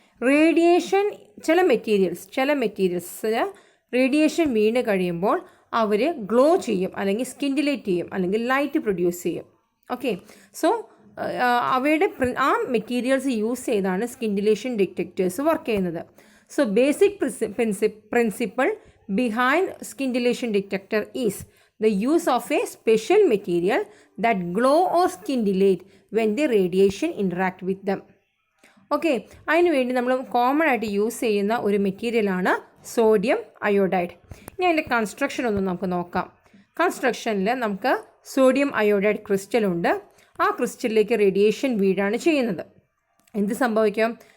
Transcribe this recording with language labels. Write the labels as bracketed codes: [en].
[ml] Radiation ചില മെറ്റീരിയൽസിൽ radiation വീണ് കഴിയുമ്പോൾ അവർ ഗ്ലോ ചെയ്യും, അല്ലെങ്കിൽ സ്കിൻഡിലേറ്റ് ചെയ്യും, അല്ലെങ്കിൽ ലൈറ്റ് പ്രൊഡ്യൂസ് ചെയ്യും. ഓക്കെ, സോ അവയുടെ ആ മെറ്റീരിയൽസ് യൂസ് ചെയ്താണ് സ്കിൻഡിലേഷൻ ഡിറ്റക്ടേഴ്സ് വർക്ക് ചെയ്യുന്നത്. [en] So basic principle behind scintillation detector is the use of a special material that glow or scintillate when the radiation interact with them. [ml] Okay, അതിന് വേണ്ടി നമ്മൾ common ആയിട്ട് use ചെയ്യുന്ന ഒരു മെറ്റീരിയലാണ് സോഡിയം അയോഡൈഡ്. ഇനി അതിൻ്റെ കൺസ്ട്രക്ഷൻ ഒന്ന് നമുക്ക് നോക്കാം. കൺസ്ട്രക്ഷനിൽ നമുക്ക് സോഡിയം അയോഡൈഡ് ക്രിസ്റ്റൽ ഉണ്ട്. ആ ക്രിസ്റ്റലിലേക്ക് റേഡിയേഷൻ വീഴാണ് ചെയ്യുന്നത്. എന്ത് സംഭവിക്കും?